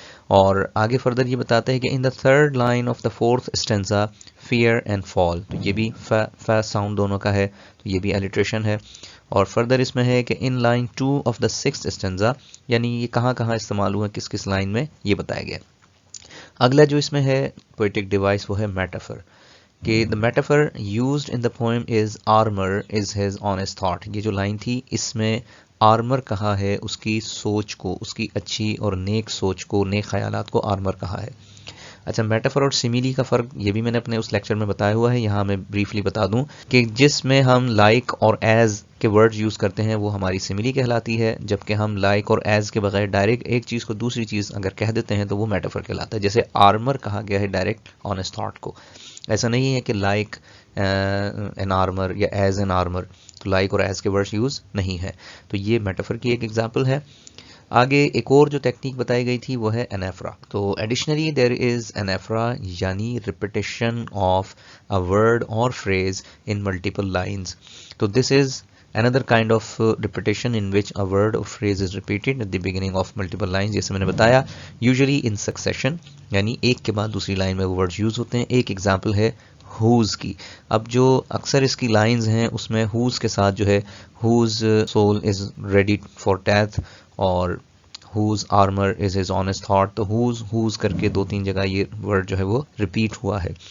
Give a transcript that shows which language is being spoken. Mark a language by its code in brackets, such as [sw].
[ur] اور آگے فردر یہ بتاتا ہے کہ [en] in the third line of the fourth stanza fair and fall, [ur] تو یہ بھی ف ساؤنڈ دونوں کا ہے، تو یہ بھی ایلیٹریشن ہے. اور فردر اس میں ہے کہ in line 2 of the سکسth stanza, یعنی یہ کہاں کہاں استعمال ہوا کس کس لائن میں یہ بتایا گیا. اگلا جو اس میں ہے پوئٹک ڈیوائس وہ ہے میٹافر، کہ [en] the metaphor used in the poem is armor is his honest thought. [ur] یہ جو لائن تھی اس میں آرمر کہا ہے اس کی سوچ کو، اس کی اچھی اور نیک سوچ کو، نیک خیالات کو آرمر کہا ہے. اچھا، میٹافر اور سیمیلی کا فرق یہ بھی میں نے اپنے اس لیکچر میں بتایا ہوا ہے، یہاں میں بریفلی بتا دوں کہ جس میں ہم لائک اور ایز کے ورڈ یوز کرتے ہیں وہ ہماری سیمیلی کہلاتی ہے، جبکہ ہم لائک اور ایز کے بغیر ڈائریکٹ ایک چیز کو دوسری چیز اگر کہہ دیتے ہیں تو وہ میٹافر کہلاتا ہے. جیسے آرمر کہا گیا ہے ڈائریکٹ آنیسٹ تھاٹ کو، ایسا نہیں ہے کہ لائک این آرمر یا ایز این آرمر، تو لائک اور ایز کے ورڈز یوز نہیں ہے. تو یہ میٹافر کی ایک ایگزامپل ہے. آگے ایک اور جو ٹیکنیک بتائی گئی تھی وہ ہے انیفرا. [en] تو additionally there is anaphora, یعنی repetition of a word or phrase in multiple lines. تو this is another kind of repetition in which a word or phrase is repeated at the beginning of multiple lines. [ur] جیسے میں نے بتایا [en] usually in succession، [ur] یعنی ایک کے بعد دوسری لائن میں وہ ورڈز یوز ہوتے ہیں. ایک ایگزامپل ہے whose کی. اب جو اکثر اس کی لائنز ہیں اس میں whose کے ساتھ جو ہے [en] whose soul is ready for death [ur] اور [en] whose armor is his honest thought، [ur] تو whose کر کے 2-3 جگہ یہ ورڈ جو ہے وہ ریپیٹ ہوا ہے.